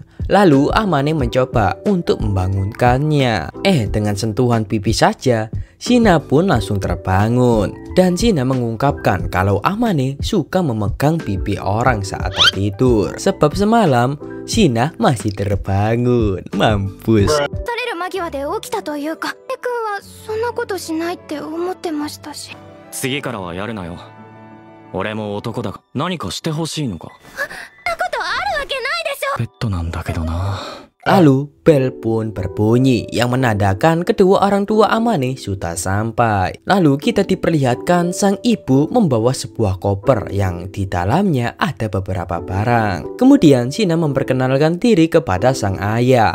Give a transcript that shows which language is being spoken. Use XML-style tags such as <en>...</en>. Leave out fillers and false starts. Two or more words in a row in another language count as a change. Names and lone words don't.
<id>Lalu Amane mencoba untuk membangunkannya. Dengan sentuhan pipi saja, Shina pun langsung terbangun. Dan Shina mengungkapkan kalau Amane suka memegang pipi orang saat tertidur. Sebab semalam Shina masih terbangun. Mampus.</id> <ja>間際で起きたというか、くんはそんなことしないって思ってましたし。次からはやるなよ。俺も男だが何かしてほしいのか。そんなことあるわけないでしょ。ペットなんだけどな。</ja> <id>Lalu bel pun berbunyi yang menandakan kedua orang tua Amane sudah sampai. Lalu kita diperlihatkan sang ibu membawa sebuah koper yang di dalamnya ada beberapa barang. Kemudian Shina memperkenalkan diri kepada sang ayah.</id>